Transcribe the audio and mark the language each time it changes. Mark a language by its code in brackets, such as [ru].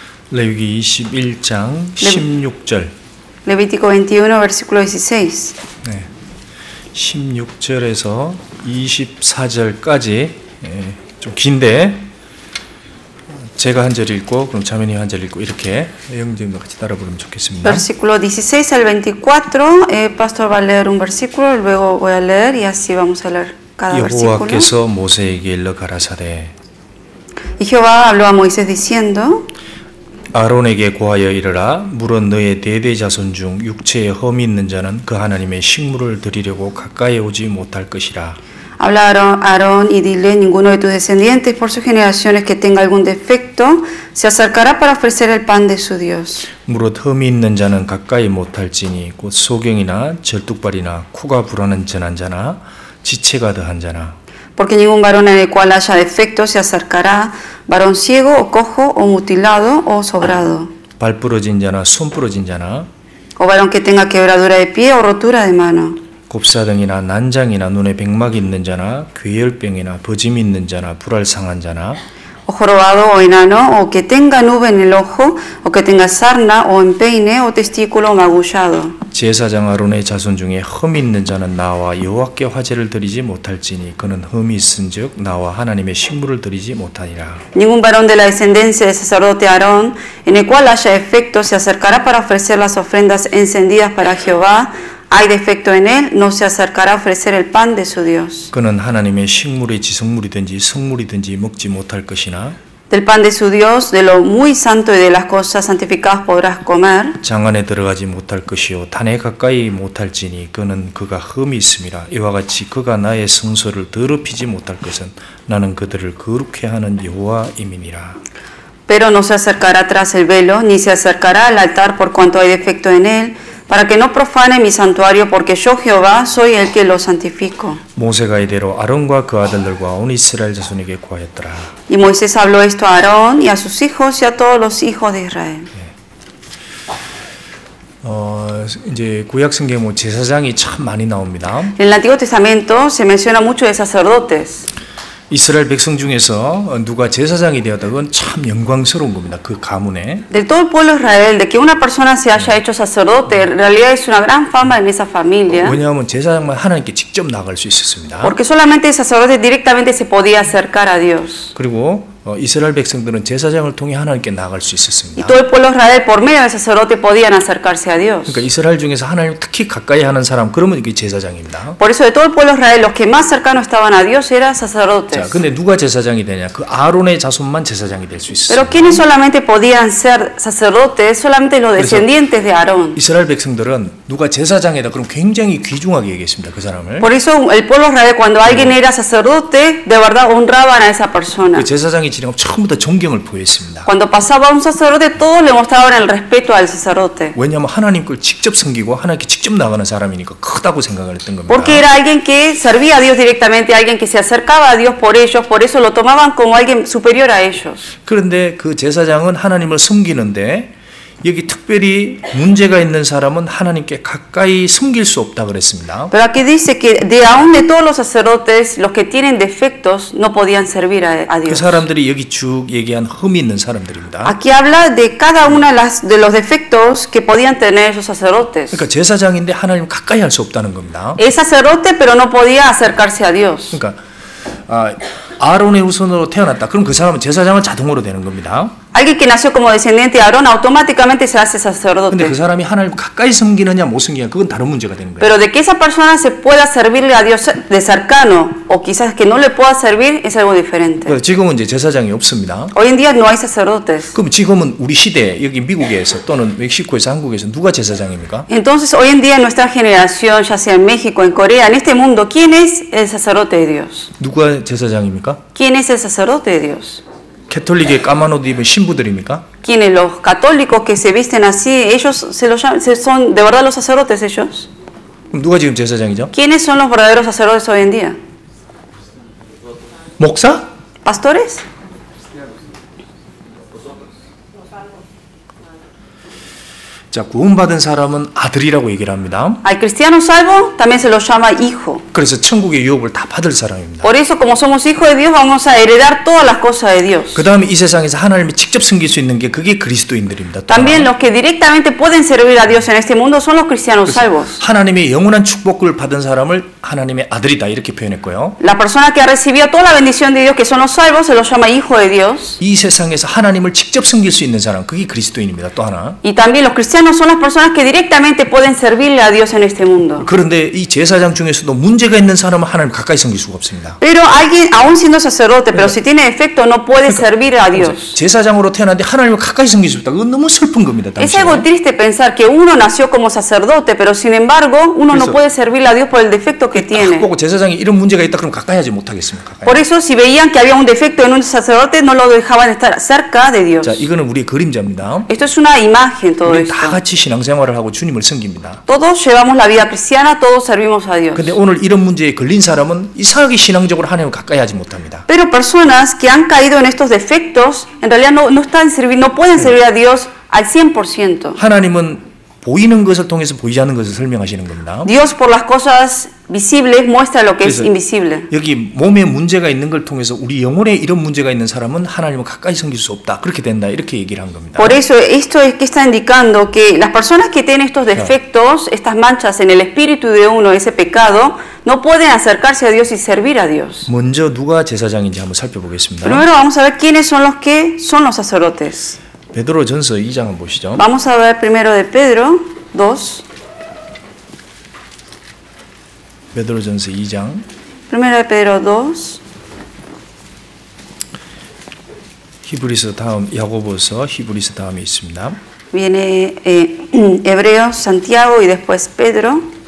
[ko] 레위기 21장 16절 [es] Levítico 21 versículo 16. [ko] 네, 16절에서 24절까지 좀 긴데 제가 한 절 읽고 그럼 자매님 한 절 읽고 이렇게 영님도 같이 따라 부르면 좋겠습니다. [es] Versículo 16 al 24, pastor va a leer un versículo, luego voy a leer y así vamos a leer cada versículo. [ko] 여호와께서 모세에게 일러 가라사대 [es] Y Jehová habló a Moisés diciendo: [ko] 아론에게 고하여 이르라 물은 너의 대대 자손 중 육체에 험이 있는 자는 그 하나님의 식물을 드리려고 가까이 오지 못할 것이라. [es] Habla a Aarón y dile: ninguno de tus descendientes por sus generaciones que tenga algún defecto se acercará para ofrecer el pan de su Dios. [ko] 무릇 험이 있는 자는 가까이 못할지니 곧 소경이나 절뚝발이나 코가 불어난 전한 자나 지체가 더한 자나. [es] Porque ningún varón en el cual haya defecto se acercará, varón ciego o cojo o mutilado o sobrado. [ko] 발 부러진 자나 손 부러진 자나 [es] O varón que tenga quebradura de pie o rotura de mano. [ko] 곱사등이나 난장이나 눈에 백막이 있는 자나 괴혈병이나 버짐이 있는 자나 불알 상한 자나 [es] o jorobado o enano, o que tenga nube en el ojo, o que tenga sarna o empeine o testículo magullado. [ko] 제사장 아론의 자손 중에 흠이 있는 자는 나와 여호와께 화제를 드리지 못할지니 그는 흠이 있은즉 나와 하나님의 식물을 드리지 못하니라. [es] Ningún varón de la descendencia del sacerdote Aarón, en el cual haya efecto, se acercará para ofrecer las ofrendas encendidas para Jehová. Hay defecto en él, no se acercará a ofrecer el pan de su Dios. [ko] 그는 하나님의 식물의 지성물이든지 성물이든지 먹지 못할 것이나 [es] Del pan de su Dios, de lo muy santo y de las cosas santificadas podrás comer. [ko] 장 안에 들어가지 못할 것이요 단에 가까이 못할지니 그는 그가 흠이 있음이라. 이와 같이 그가 나의 성소를 더럽히지 못할 것은 나는 그들을 거룩해 하는 여호와임이니라. [es] Pero no se acercará tras el velo, ni se acercará al altar por cuanto hay defecto en él, para que no profane mi santuario, porque yo Jehová soy el que lo santifico. [ko] 모세가 이대로 아론과 그 아들들과 온 이스라엘 자손에게 구하였더라. [es] Y Moisés habló esto a Aarón y a sus hijos y a todos los hijos de Israel. [ko] 이제 구약 성경에 뭐 제사장이 참 많이 나옵니다. [es] En el Antiguo Testamento se menciona mucho de sacerdotes. [ko] 이스라엘 백성 중에서 누가 제사장이 되었다 그건 참 영광스러운 겁니다. 그 가문에. [es] De todo el pueblo de Israel, de que una persona se haya hecho sacerdote, en realidad es una gran fama en esa familia. [ko] 왜냐하면 제사장만 하나님께 직접 나갈 수 있었습니다. [es] Porque solamente el sacerdote directamente se podía acercar a Dios. [ko] 그리고 이스라엘 백성들은 제사장을 통해 하나님께 나갈 수 [es] Y [ko] 있었습니다. [es] todo el pueblo de Israel, por medio del sacerdote, podían acercarse a Dios. [ko] 그러니까 이스라엘 중에서 하나님 특히 가까이 하는 사람 그러면 이게 제사장입니다. [es] Por eso de todo el pueblo de Israel, los que más cercanos estaban a Dios eran [ko] 자, [es] sacerdotes. [ko] 근데 누가 제사장이 되냐? 그 아론의 자손만 제사장이 될 수 있어요. [es] Pero quienes solamente podían ser sacerdotes, solamente los descendientes de Aarón. [ko] 이스라엘 백성들은 누가 제사장이다 그럼 굉장히 귀중하게 얘기했습니다. 그 사람을. [es] Por eso el pueblo de Israel, cuando alguien era sacerdote, de verdad honraban a esa persona. [ko] 그 제사장이 지나가면 처음부터 존경을 보였습니다. [es] Cuando pasaba un sacerdote, todos le mostraban el respeto al sacerdote. [ko] 왜냐하면 하나님 걸 직접 섬기고 하나님께 직접 나가는 사람이니까 크다고 생각을 했던 겁니다. [es] Porque era alguien que servía a Dios directamente, alguien que se acercaba a Dios por ellos, por eso lo tomaban como alguien superior a ellos. [ko] 그런데 그 제사장은 하나님을 섬기는데 여기 특별히 문제가 있는 사람은 하나님께 가까이 숨길 수 없다 그랬습니다. [es] Pero aquí dice que de aún de todos los sacerdotes, los que tienen defectos no podían servir a [ko] 그 [es] Dios. [ko] 사람들이 여기 쭉 얘기한 흠이 있는 사람들입니다. [es] Aquí habla de cada una de los defectos que podían tener esos sacerdotes. [ko] 그러니까 제사장인데 하나님 가까이 할 수 없다는 겁니다. [es] Es sacerdote, pero no podía acercarse a Dios. [ko] 그러니까 아론의 후손으로 태어났다. 그럼 그 사람은 제사장은 자동으로 되는 겁니다. [es] Alguien que nació como descendiente de Aarón automáticamente se hace [ko] 근데 그 사람이 하나님 가까이 섬기느냐 못 섬기느냐 그건 다른 문제가 되는 거예요. [es] Pero de que esa persona se pueda servirle a Dios de cercano o quizás que no le pueda servir es algo diferente. [ko] 지금은 이제 제사장이 없습니다. [es] Hoy en día no hay sacerdotes. [ko] 그럼 지금은 우리 시대 여기 미국에서 또는 멕시코에서 한국에서 누가 제사장입니까? [es] Entonces hoy en día en nuestra generación, ya sea en México, en Corea, en este mundo, ¿quién es el sacerdote de Dios? [ko] 누가 제사장입니까? [es] ¿Quién es el sacerdote de Dios? [ko] 캐톨릭의 까만 옷 입은 신부들입니까? [es] ¿Quiénes? Los católicos que se visten así, ellos son de verdad los sacerdotes ellos. [ko] 그럼 누가 지금 제사장이죠? [es] ¿Quiénes son los verdaderos sacerdotes hoy en día? [ko] 목사? [es] ¿Pastores? [ko] 자, 구원받은 사람은 아들이라고 얘기를 합니다. [es] Al cristiano salvo también se lo llama hijo. [ko] 그래서 천국의 유업을 다 받을 사람입니다. [es] Por eso, como somos hijos de Dios, vamos a heredar todas las cosas de Dios. [ko] 그 다음에 이 세상에서 하나님이 직접 섬길 수 있는 게 그게 그리스도인들입니다. [es] También los que directamente pueden servir a Dios en este mundo son los cristianos salvos. [ko] 하나님의 영원한 축복을 받은 사람을 하나님의 아들이다 이렇게 표현했고요. [es] La persona que ha recibido toda la bendición de Dios, que son los salvos, se los llama hijo de Dios. [ko] 이 세상에서 하나님을 직접 섬길 수 있는 사람 그게 그리스도인입니다. 또 하나. [es] Y también los cristianos son las personas que directamente pueden servirle a Dios en este mundo. [ko] 그런데 이 제사장 중에서도 문제가 있는 사람은 하나님 가까이 섬길 수가 없습니다. [es] Pero alguien, aún siendo sacerdote, pero si tiene defecto, no puede servir a Dios. [ko] 제사장으로 태어났는데 하나님을 가까이 섬길 수 없다. 그건 너무 슬픈 겁니다. [es] Es algo triste pensar que uno nació como sacerdote, pero sin embargo, uno no puede servirle a Dios por el defecto que tiene. [ko] 보고 제사장이 이런 문제가 있다 그럼 가까이 하지 못하겠습니까? [es] Por eso, si veían que había un defecto en un sacerdote, no lo dejaban estar cerca de Dios. [ko] 자, 이거는 우리의 그림자입니다. [es] Esto es una imagen, todo [ko] 우리 [es] esto. [ko] 다 같이 신앙생활을 하고 주님을 섬깁니다. [es] Todos llevamos la vida cristiana, todos servimos a Dios. [ko] 근데 오늘 이런 문제에 걸린 사람은 이상하게 신앙적으로 하나님을 가까이 하지 못합니다. [es] Pero personas que han caído en estos defectos, en realidad no pueden servir a Dios al 100%. [ko] 하나님은 보이는 것을 통해서 보이지 않는 것을 설명하시는 겁니다. [es] Dios por las cosas visibles muestra lo que es [ko] 그래서 [es] invisible. [ko] 여기 몸에 문제가 있는 걸 통해서 우리 영혼에 이런 문제가 있는 사람은 하나님을 가까이 섬길 수 없다. 그렇게 된다. 이렇게 얘기를 한 겁니다. [es] Por eso esto es que está indicando que las personas que tienen estos defectos, estas manchas en el espíritu de uno, ese pecado, no pueden acercarse a Dios y servir a Dios. [ko] 먼저 누가 제사장인지 한번 살펴보겠습니다. [es] Primero vamos a ver quiénes son los que son los sacerdotes. [ko] 베드로전서 2장을 보시죠. [es] Vamos a ver primero de Pedro 2. [ko] 베드로전서 2장. [es] Primero de Pedro 2. [ko] 히브리서 다음 야고보서 히브리서 다음에 있습니다. [es] Viene Hebreos, Santiago y después Pedro.